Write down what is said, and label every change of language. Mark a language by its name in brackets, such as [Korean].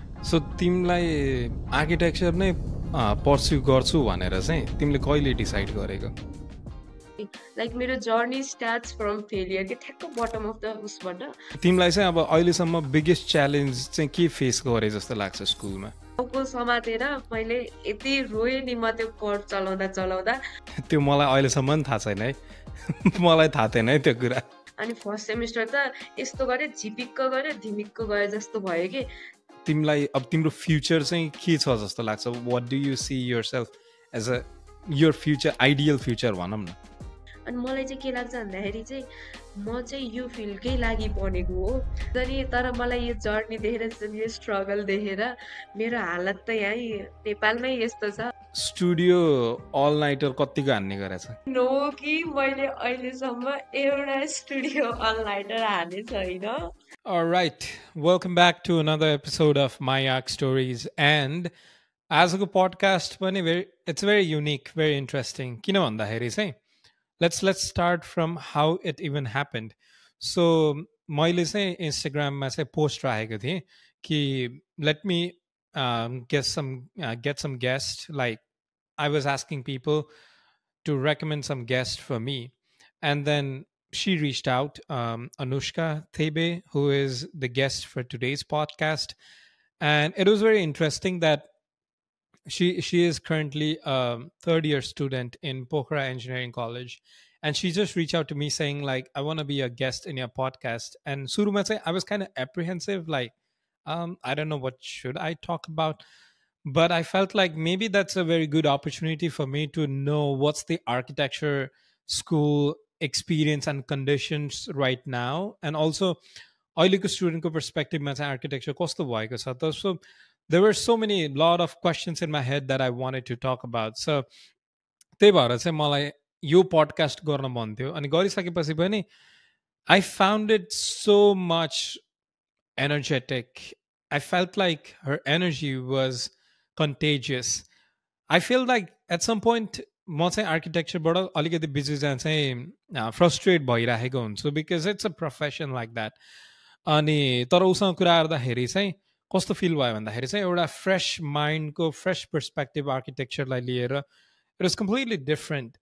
[Nepali] So तिमीलाई architecture नै pursue गर्छु भनेर चाहिँ तिमीले कहिले डिसाइड गरेको? [English] like मेरो journey starts from failure [Nepali] के ठ्याक्क [English] Bottom of the उसबाट। [Nepali] तिमीलाई चाहिँ अब अहिलेसम्म बिगेस्ट च्यालेन्ज चाहिँ के फेस गरे जस्तो लाग्छ स्कुलमा? टाउको समातेर मैले यति रोएँ नि म त्यो कोड चलाउँदा त्यो मलाई अहिलेसम्म पनि थाहा छैन है मलाई थाहा थिएन है त्यो कुरा। अनि फर्स्ट सेमिस्टर त यस्तो गरे झिपिक्क गरे धिमिक्क गए जस्तो भयो कि। तिमीलाई अब तिम्रो फ्युचर चाहिँ के छ जस्तो लाग्छ? [English] what do you see yourself as a your future, ideal future [Nepali] भनौँ न? अनि मलाई चाहिँ के लाग्छ भन्दाखेरि चाहिँ म चाहिँ यो फिल्डकै लागि बनेको हो अनि तर मलाई यो जर्नी देखेर यो स्ट्रगल देखेर मेरो हालत त यहीँ नेपालमै यस्तो छ। स्टुडियो अल नाइटर कतिको हान्ने गरेछ? नो कि मैले अहिलेसम्म एउटा स्टुडियो अल नाइटर हाने छैन। [English] Alright, welcome back to another episode of My Arc Stories. And as a podcast, it's very unique, very interesting. [Nepali] किन भन्दाखेरि चाहिँ [English] let's start from how it even happened. [Nepali] So मैले चाहिँ इन्स्टाग्राममा चाहिँ पोस्ट राखेको थिएँ कि [English] let me get some guests. Like I was asking people to recommend some guests for me, and then she reached out, Anushka Thebe, who is the guest for today's podcast. And it was very interesting that she is currently a third year student in Pokhara Engineering College, and she just reached out to me saying like, I want to be a guest in your podcast. And Surumate, I was kind of apprehensive, like I don't know what should I talk about, but I felt like maybe that's a very good opportunity for me to know what's the architecture school experience and conditions right now, and also [Nepali] अहिलेको स्टुडेन्टको पर्सपेक्टिभमा चाहिँ architecture कस्तो भएको छ त. [English] So there were so many lot of questions in my head that I wanted to talk about. So [Nepali] त्यही भएर चाहिँ मलाई यो पडकास्ट गर्न मन थियो. अनि गरिसकेपछि पनि [English] I found it so much energetic. I felt like her energy was contagious. I feel like at some point [Nepali] म चाहिँ आर्किटेक्चरबाट अलिकति बिजी जान चाहिँ फ्रस्ट्रेट भइराखेको हुन्छु [English] Because it's a profession like that. [Nepali] अनि तर उसँग कुरा गर्दाखेरि चाहिँ कस्तो फिल भयो भन्दाखेरि चाहिँ एउटा फ्रेस माइन्डको फ्रेस पर्सपेक्टिभ आर्किटेक्चरलाई लिएर [English] It was completely different.